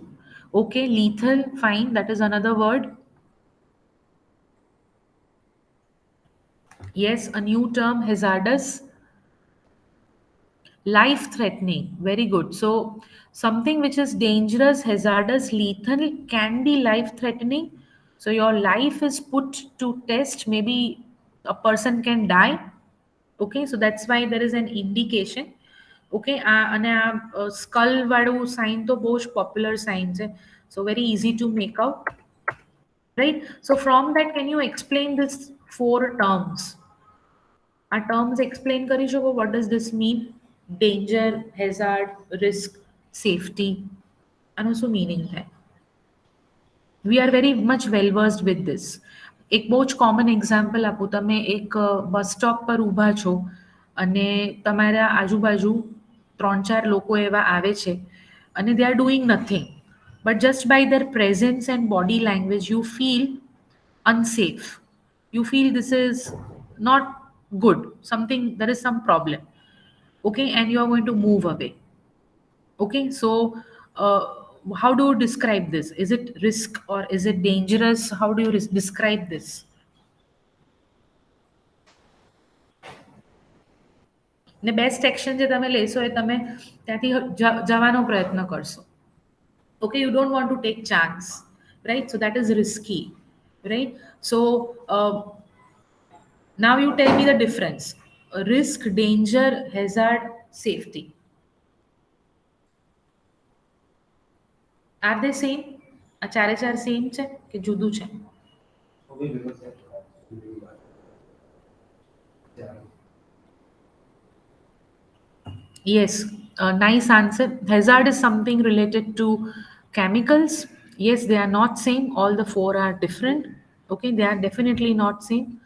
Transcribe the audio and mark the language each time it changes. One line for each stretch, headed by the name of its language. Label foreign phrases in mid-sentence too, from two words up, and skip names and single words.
English: Okay, lethal, fine, that is another word. Yes, a new term, hazardous, life threatening, very good. So something which is dangerous, hazardous, lethal can be life threatening. So your life is put to test, maybe a person can die. Okay, so that's why there is an indication.
Gujarati: Okay, અને આ સ્કલ વાળું સાઇન તો બહુ જ
English: popular sign
Gujarati: છે,
English: so very easy to make out, right? So from that, can you explain this four terms? Our terms explain
Gujarati: કરી શકો,
English: what does this mean? Danger, hazard, risk, safety. આનું શું meaning થાય? We are very much well versed with this.
Gujarati: એક બહુ જ
English: common example
Gujarati: આપું. તમે એક
English: bus stop
Gujarati: પર ઊભા છો અને તમારા આજુબાજુ 3-4 લોકો એવા આવે છે અને
English: they are doing nothing, but just by their presence and body language you feel unsafe. You feel this is not good, something, there is some problem. Okay, and you are going to move away. Okay, so how do you describe this? Is it risk or is it dangerous? How do you describe this?
Gujarati: ને
English: best action
Gujarati: જે તમે લેશો એ તમે ત્યાંથી જવાનો પ્રયત્ન કરશો.
English: Okay, you don't want to take chance, right? So that is risky, right? So now you tell me the difference. Risk, danger, hazard, safety. Are they same?
Gujarati: આ ચારે ચાર સેમ છે કે જુદું છે?
English: Yes, a nice answer. Hazard is something related to chemicals. Yes, they are not same. All the four are different. Okay, they are definitely not same.